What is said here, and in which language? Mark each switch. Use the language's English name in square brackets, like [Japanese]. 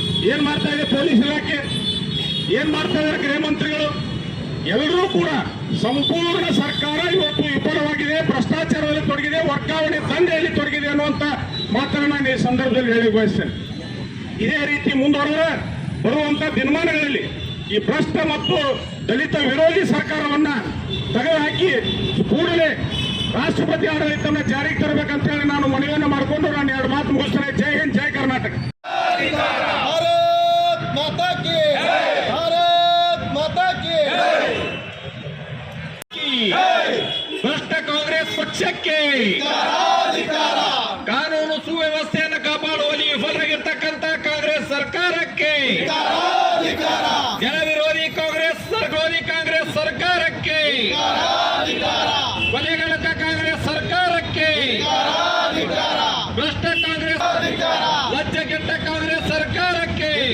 [Kannada] ಏನ್ ಮಾಡ್ತಾ ಇದೆ ಪೊಲೀಸ್ ಇಲಾಖೆ, ಏನ್ ಮಾಡ್ತಾ ಇದ್ದಾರೆ ಗೃಹ ಮಂತ್ರಿಗಳು, ಎಲ್ಲರೂ ಕೂಡ ಸಂಪೂರ್ಣ ಸರ್ಕಾರ ಇವತ್ತು ವಿಫಲವಾಗಿದೆ, ಭ್ರಷ್ಟಾಚಾರದಲ್ಲಿ ತೊಡಗಿದೆ, ವರ್ಗಾವಣೆ ದಂಧೆಯಲ್ಲಿ ತೊಡಗಿದೆ ಅನ್ನುವಂತ ಮಾತನ್ನ ನಾನು ಈ ಸಂದರ್ಭದಲ್ಲಿ ಹೇಳಿ ಬಯಸ್ತೇನೆ. ಇದೇ ರೀತಿ ಮುಂದುವರೆದರೆ ಬರುವಂತ ದಿನಮಾನಗಳಲ್ಲಿ ಈ ಭ್ರಷ್ಟ ಮತ್ತು ದಲಿತ ವಿರೋಧಿ ಸರ್ಕಾರವನ್ನ ತೆಗೆದುಹಾಕಿ ಕೂಡಲೇ ರಾಷ್ಟ್ರಪತಿ ಆಡಳಿತವನ್ನು ಜಾರಿಗೆ ತರಬೇಕಂತ ಹೇಳಿ ನಾನು ಮನವಿಯನ್ನು ಮಾಡಿಕೊಂಡು ನಾನು ಎರಡು ಮಾತು ಮುಗಿಸ್ತೇನೆ. ಜೈ ಹಿಂದ್, ಜೈ ಕರ್ನಾಟಕ. [Hindi] भारत माता की भारत माता की [Kannada] ಭ್ರಷ್ಟ ಕಾಂಗ್ರೆಸ್ ಪಕ್ಷಕ್ಕೆ ಕಾನೂನು ಸುವ್ಯವಸ್ಥೆಯನ್ನು ಕಾಪಾಡುವಲ್ಲಿ ವಿಫಲರಾಗಿರ್ತಕ್ಕಂಥ ಕಾಂಗ್ರೆಸ್ ಸರ್ಕಾರಕ್ಕೆ, ಜನ ವಿರೋಧಿ ಕಾಂಗ್ರೆಸ್ ಸರ್ಕಾರಕ್ಕೆ, ಕೊಲೆಗಡಕ ಕಾಂಗ್ರೆಸ್ ಸರ್ಕಾರಕ್ಕೆ, ಭ್ರಷ್ಟ ಕಾಂಗ್ರೆಸ್ ಲಜ್ಜೆಗೆಟ್ಟ ಕಾಂಗ್ರೆಸ್ ಸರ್ಕಾರಕ್ಕೆ